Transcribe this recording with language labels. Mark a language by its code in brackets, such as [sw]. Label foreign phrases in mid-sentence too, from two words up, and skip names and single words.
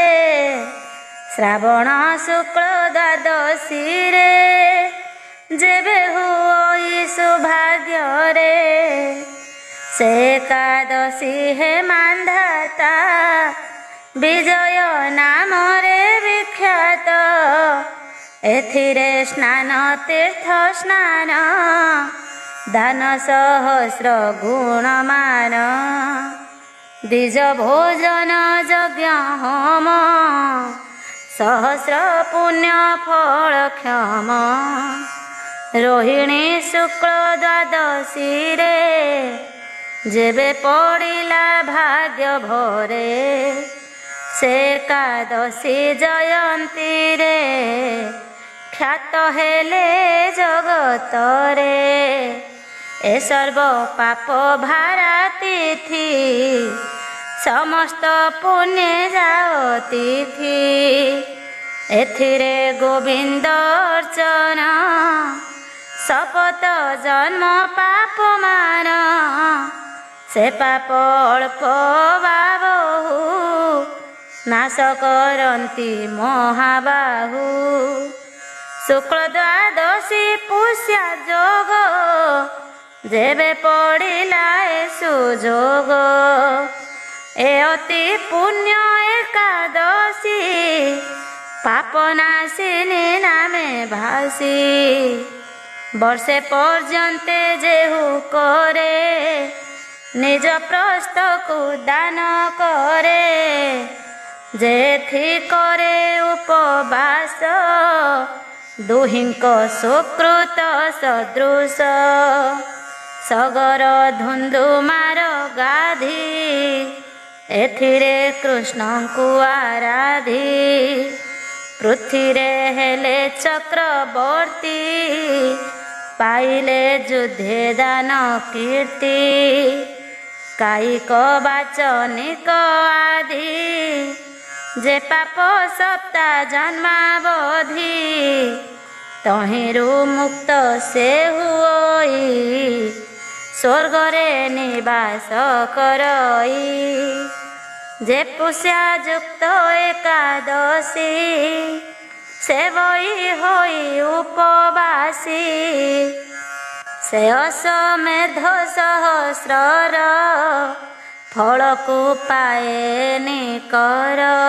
[or] ଶ୍ରାବଣ ଶୁକ୍ଳ ଦ୍ୱାଦଶୀ ରେ ଯେବେ ହୁଇ ସୌଭାଗ୍ୟ ରେ। ସେ ଏକାଦଶୀ ହେ ମାନ୍ଧାତା ବିଜୟ ନାମ ରେ ବିଖ୍ୟାତ। ଏଥିରେ ସ୍ନାନ ତୀର୍ଥ ସ୍ନାନ ଦାନ ସହସ୍ର ଗୁଣମାନ। ଦ୍ୱିଜ ଭୋଜନ ଯଜ୍ଞ ହୋମ ସହସ୍ର ପୁଣ୍ୟ ଫଳ କ୍ଷମ। ରୋହିଣୀ ଶୁକ୍ଳ ଦ୍ୱାଦଶୀ ରେ ଯେବେ ପଡ଼ିଲା ଭାଗ୍ୟ ଭରେ। ସେ ଏକାଦଶୀ ଜୟନ୍ତୀ ରେ ଖ୍ୟାତ ହେଲେ ଜଗତ ରେ। ଏ ସର୍ବ ପାପ ଭାରା ତିଥି ସମସ୍ତ ପୁଣ୍ୟ ଯାଓ ତିଥି। ଏଥିରେ ଗୋବିନ୍ଦ ଅର୍ଚ୍ଚନ ଶପଥ ଜନ୍ମ ପାପ ମାନ। ସେ ପାପ ଅଳ୍ପ ବା ବହୁ ନାଶ କରନ୍ତି ମହାବାହୁ। ଶୁକ୍ଳ ଦ୍ୱାଦଶୀ ପୁଷ୍ୟା ଯୋଗ ଯେବେ ପଡ଼ିଲା ସୁଯୋଗ। ଏ ଅତି ପୁଣ୍ୟ ଏକାଦଶୀ ପାପନାଶିନୀ ନାମେ ଭାସି। ବର୍ଷେ ପର୍ଯ୍ୟନ୍ତେ ଯେହୁ କରେ ନିଜ ପ୍ରସ୍ଥ କୋ ଦାନ କରେ। ଯେଥି କରେ ଉପବାସ ଦୁହିଁକ ସୁକୃତ ସଦୃଶ। ସଗର ଧୁନ୍ଧୁମାର ଗାଧି ଏଥିରେ କୃଷ୍ଣ କୋ ଆରାଧି। ପୃଥ୍ୱୀରେ ହେଲେ ଚକ୍ରବର୍ତ୍ତୀ ପାଇଲେ ଯୁଦ୍ଧେ ଦାନ କୀର୍ତ୍ତି। କାୟିକ ବାଚନିକ ଆଦି ଯେ ପାପ ସପ୍ତା ଜନ୍ମାବଧି। ତହିଁରୁ ମୁକ୍ତ ସେ ହୁଇ ସ୍ୱର୍ଗରେ ନିବାସ କରଇ। ଯେ ପୁଷ୍ୟା ଯୁକ୍ତ ଏକାଦଶୀ ସେବଇ ହୋଇ ଉପବାସୀ। ସେ ଅଶ୍ୱମେଧ ସହସ୍ରର ଫଳକୁ ପାଏନି କର।